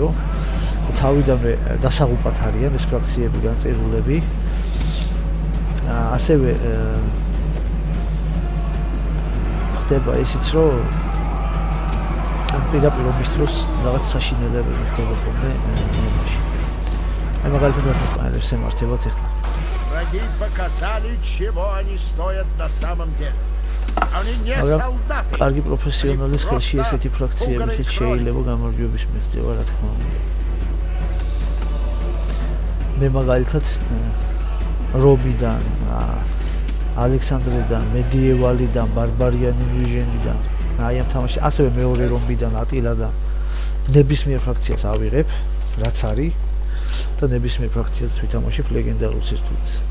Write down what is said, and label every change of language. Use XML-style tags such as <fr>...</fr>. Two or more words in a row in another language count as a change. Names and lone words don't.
<ka>თავიდანვე დასაღუპად არიან ეს ფრაქციები, განწირულები. ასევე ხდება ისიც, რომ პირდაპირ ომის დროს რაღაც საშინელებები ხდება ხოლმე ნომაში. აი მაგალითად ესპანელებს ემართებათ ეხლა.</ka> <ru>Враги показали, чего они стоят на самом деле. Они не солдаты.</ru> <ka>კარგი პროფესიონალის ხელში ესეთი ფრაქციები შეიძლება გამარჯვების მიღწევა, რა თქმა უნდა. მე მაგალითად რომიდან, ალექსანდრედან, მედიევალიდან, ბარბარიან ინვიჟენიდან, აი ამ თამაში ასევე მეორე რომიდან, ატილადან ნებისმიერ ფრაქციას ავიღებ, რაც არის და ნებისმიერ ფრაქციას ვითამაშებ ლეგენდარულ სირთულეს.</ka>